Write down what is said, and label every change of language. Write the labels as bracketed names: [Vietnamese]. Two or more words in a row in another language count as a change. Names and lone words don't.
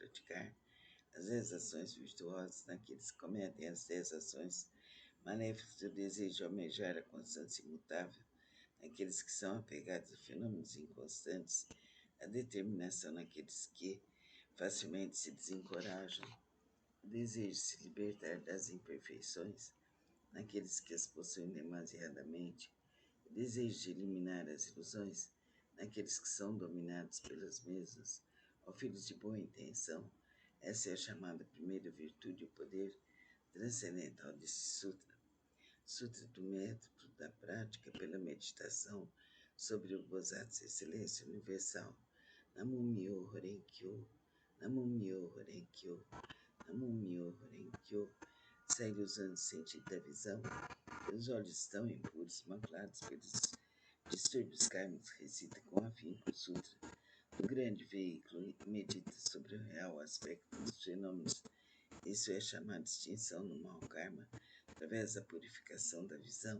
[Portuguese] praticar as 10 ações virtuosas, naqueles que cometem as 10 ações maléficas, o desejo de almejar a constância imutável, naqueles que são apegados a fenômenos inconstantes, a determinação naqueles que facilmente se desencorajam, o desejo de se libertar das imperfeições, naqueles que as possuem demasiadamente, o desejo de eliminar as ilusões, naqueles que são dominados pelas mesmas. Ó filhos de boa intenção, essa é a chamada primeira virtude, o poder transcendental desse sutra, Sutra do Método da Prática pela Meditação sobre o Bodhisattva Excelência Universal. [Japanese] 南無妙法蓮華経、南無妙法蓮華経、南無妙法蓮華経. [Portuguese] Segue usando o sentido da visão. Os olhos estão impuros, maculados pelos distúrbios kármicos. Recita com afinco o Sutra do grande veículo e medita sobre o real aspecto dos fenômenos. Isso é chamado de extinção do mau karma, através da purificação da visão.